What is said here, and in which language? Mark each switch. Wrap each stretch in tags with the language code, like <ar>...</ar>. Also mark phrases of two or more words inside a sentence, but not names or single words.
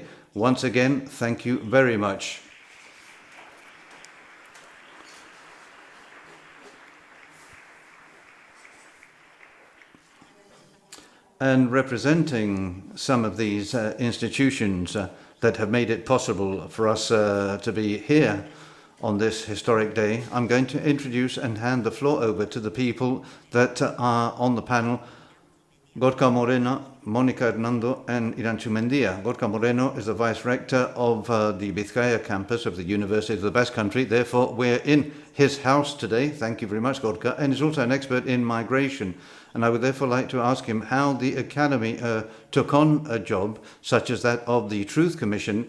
<en>Once again, thank you very much. And representing some of these institutions that have made it possible for us to be here on this historic day, I'm going to introduce and hand the floor over to the people that are on the panel Gorka Moreno, Mónica Hernando, and Iranchu Mendia. Gorka Moreno is the Vice Rector of the Vizcaya campus of the University of the Basque Country. Therefore, we're in his house today. Thank you very much, Gorka. And he's also an expert in migration. And I would therefore like to ask him how the Academy took on a job such as that of the Truth Commission.</en>